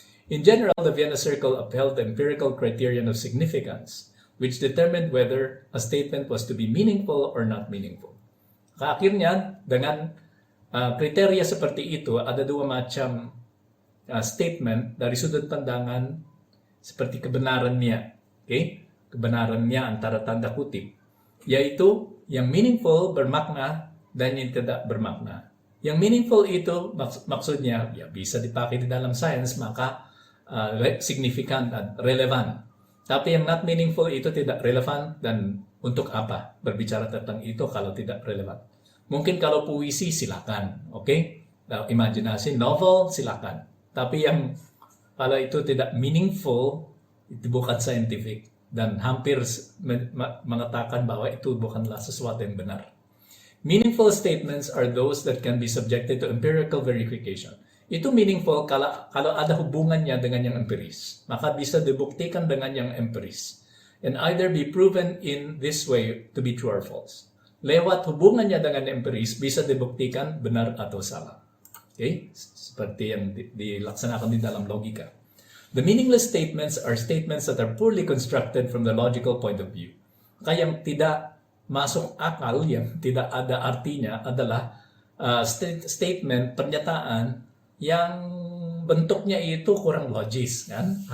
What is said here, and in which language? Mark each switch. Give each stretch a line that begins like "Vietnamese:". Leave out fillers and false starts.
English: In general, the Vienna Circle upheld the empirical criterion of significance, which determined whether a statement was to be meaningful or not meaningful.
Indonesian: Akhirnya, dengan kriteria seperti itu, ada dua macam statement dari sudut pandangan seperti kebenarannya. Okay? Kebenarannya antara tanda kutip, yaitu yang meaningful, bermakna, dan yang tidak bermakna. Yang meaningful itu maksudnya ya bisa dipakai di dalam sains, maka signifikan dan relevan. Tapi yang not meaningful itu tidak relevan, dan untuk apa berbicara tentang itu kalau tidak relevan? Mungkin kalau puisi silakan, oke? Imajinasi, novel silakan. Tapi yang kalau itu tidak meaningful, itu bukan scientific. Dan hampir mengatakan bahwa itu bukanlah sesuatu yang benar.
English: Meaningful statements are those that can be subjected to empirical verification.
Indonesian: Itu meaningful kalau ada hubungannya dengan yang empiris. Maka bisa dibuktikan dengan yang empiris.
English: And either be proven in this way to be true or false.
Indonesian: Lewat hubungannya dengan empiris, bisa dibuktikan benar atau salah. Okay? Seperti yang dilaksanakan di dalam logika.
English: The meaningless statements are statements that are poorly constructed from the logical point of view.
Indonesian: Kaya yang tidak masuk akal, yang tidak ada artinya adalah statement, pernyataan yang bentuknya itu kurang logis, kan?